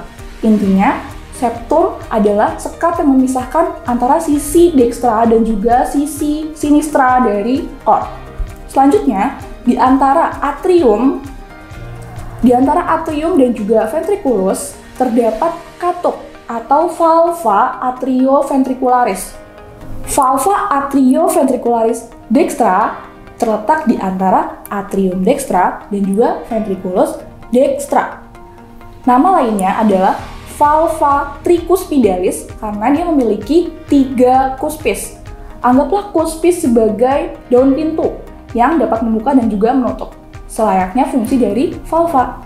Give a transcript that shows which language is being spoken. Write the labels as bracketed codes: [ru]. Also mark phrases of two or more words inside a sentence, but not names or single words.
[id] Intinya, septum adalah sekat yang memisahkan antara sisi dextra dan juga sisi sinistra dari core. Selanjutnya, di antara atrium dan juga ventriculus terdapat katup atau [la] valva atrioventricularis. Valva atrioventricularis dextra [id] terletak di antara [la] atrium dextra [id] dan juga [la] ventriculus dextra. [id] Nama lainnya adalah [la] valva tricuspidalis [id] karena dia memiliki 3 cuspis. Anggaplah cuspis sebagai daun pintu yang dapat membuka dan juga menutup, selayaknya fungsi dari valva.